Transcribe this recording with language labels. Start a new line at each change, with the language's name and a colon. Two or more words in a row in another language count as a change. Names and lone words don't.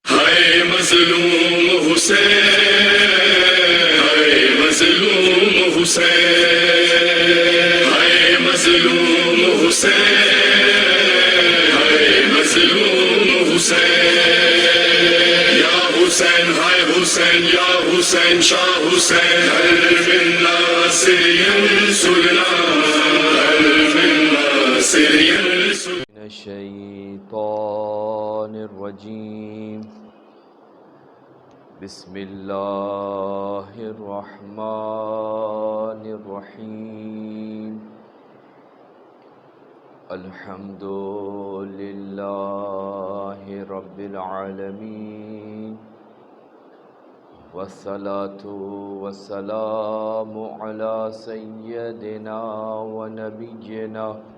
Urdu: ہائے مظلوم حسین، ہائے مظلوم حسین، ہائے مظلوم حسین، ہائے مظلوم حسین، یا حسین ہائے حسین، یا حسین شاہ حسین،
Arabic: هل من ناصر ینصرنا، هل من ناصر ینصرنا. من الشیطان الرجیم، بسم اللہ الرحمن الرحیم، الحمد للہ رب العالمین، والصلاة والسلام علی سیدنا ونبینا